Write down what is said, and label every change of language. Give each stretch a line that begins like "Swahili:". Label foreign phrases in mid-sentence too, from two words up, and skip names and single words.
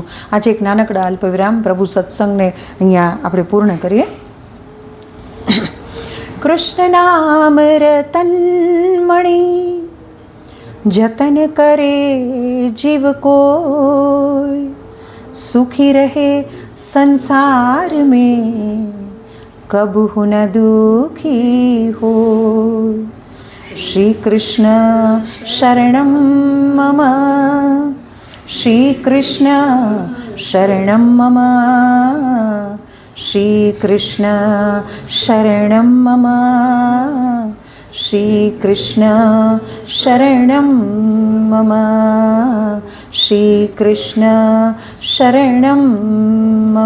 Gujarati: આજે એક નાનકડા અલ્પવિરામ પ્રભુ સત્સંગને અહીંયા આપણે પૂર્ણ કરીએ.
Hindi: कृष्ण नाम रतन मणी जतन करे जीव कोई, सुखी रहे संसार में कबहु न दुखी हो.
Sanskrit: श्री कृष्ण शरणं मम, श्री कृष्ण शरणं मम, श्री कृष्ण शरणं मम, श्री कृष्ण शरणं मम, श्री कृष्ण शरणं मम.